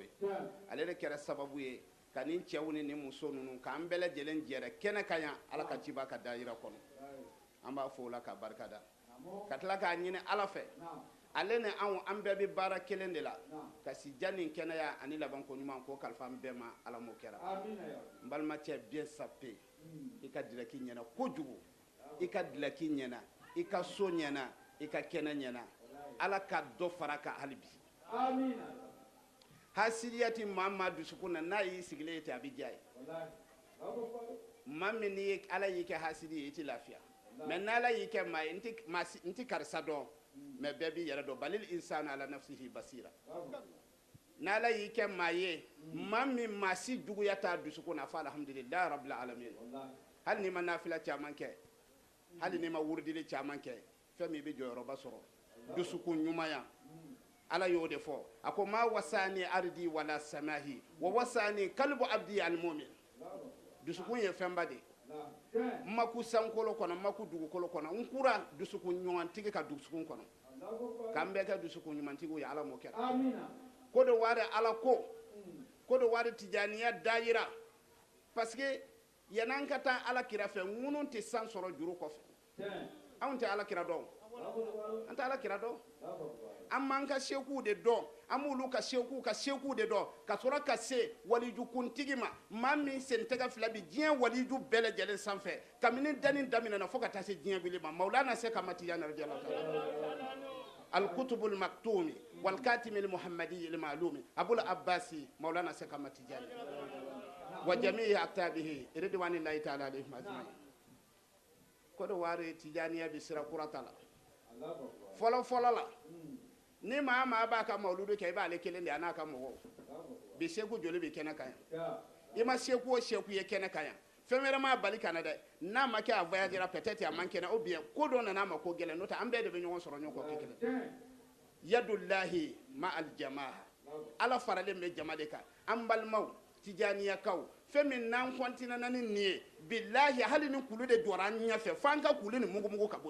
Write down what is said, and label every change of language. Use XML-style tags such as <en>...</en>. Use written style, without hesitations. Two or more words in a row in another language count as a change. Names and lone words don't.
<bm>ye ale de kɛra sababu ye ka nin cɛw ni nin muso ninnu k'an bɛɛ lajɛlen jɛrɛ kɛnɛ ka yan ala ka ciba ka daayira kɔnɔ an b'a fɔ o la ka barika da ka tila k'a ɲini ala fɛ ale ni an bɛɛ bɛ baara kelen de la ka si ja nin kɛnɛya ani labanko ɲuman ko kalifa an bɛɛ ma ala m'o kɛra n balimacɛ</bm> <fr>bien sapé</fr> <bm>i ka dilaki ɲɛna kojugu i ka dilaki ɲɛna i ka so ɲɛna i ka kɛnɛ ɲɛna ala ka dɔ fara ka hali bi hasidiyati maa maa dusukun na n'a y'i sigilen ye ten a bɛ diya ye maa min ni ala y'i kɛ hasidi ye i tɛ lafiya mais n'ala y'i kɛ maa ye n tɛ karisa dɔn mais bɛɛ b'i yɛrɛ dɔn</bm> <ar>بل الإنسان على نفسه بصيرة</ar> <bm>n'ala y'i kɛ maa ye maa min maa si juguya t'a dusukun na fɔ</bm> <ar>الحمد لله رب العالمين</ar> <bm>hali n'i ma nafila caman kɛ hali n'i ma wurudili caman kɛ fɛn min i bɛ jɔyɔrɔba sɔrɔ dusukun ɲumanya ala y'o de fɔ a ko</bm> <ar>ما وسعني أرضي ولا سمائي ووسعني قلب عبدي المؤمن</ar> <bm>dusukun ye fɛnba de maku sankolo kɔnɔ maku dugukolo kɔnɔ n kura dusukun ɲumantigi ka dusukun kɔnɔ k'an bɛɛ kɛ dusukun ɲumantigiw ye ala m'o kɛra ko de wari ala ko de wari tijaniya dayira</bm> <fr>parce que</fr> <bm>yan'an ka taa ala kira fɛ ŋunu tɛ san sɔrɔ juru kɔfɛ anw tɛ ala kira dɔn an tɛ ala kira dɔn an m'an ka sekuw de dɔn an b'olu ka sekuw de dɔn ka sɔrɔ ka se walijukuntigi ma maa min sentɛgɛ fila bi diɲɛ waliju bɛɛ lajɛlen sanfɛ kabini dani daminɛna fo ka taa se diɲɛ wili ma maulana se ka matiyana</bm> <ar>رضي الله تعالى القطب المكتوم والختم المحمدي المعلوم أبو العباس</ar> <bm>maulana se ka matiyana</bm> <ar>وجميع أقطابه رضوان الله تعالى عليهم أجمعين</ar> <bm>ko do ware tijaniya bi sira kurata la fɔlɔ la ni maa maa b'a ka mawuludu kɛ i b'ale kelen de a n'a ka mɔgɔw bi seku joli bi kɛnɛ kan yan i ma seku o seku ye kɛnɛ kan yan fɛn wɛrɛ m'a bali ka na dɛ n'a ma kɛ a voyagera peut-être a man kɛnɛ</bm> <fr>ou bien</fr> <bm>ko dɔ nana ma ko gɛlɛn n'o tɛ an bɛɛ de bɛ ɲɔgɔn sɔrɔ ɲɔgɔn kɔ kelen</bm> <ar>يد الله مع الجماعة</ar> <bm>ala faralen bɛ jama de kan an balimaw tijaniyakaw fɛn min n'an kɔntinana ni nin ye bilahi hali ni kulu de jɔra an ɲɛfɛ f'an ka kulu ni mugumugu ka bɔ</bm>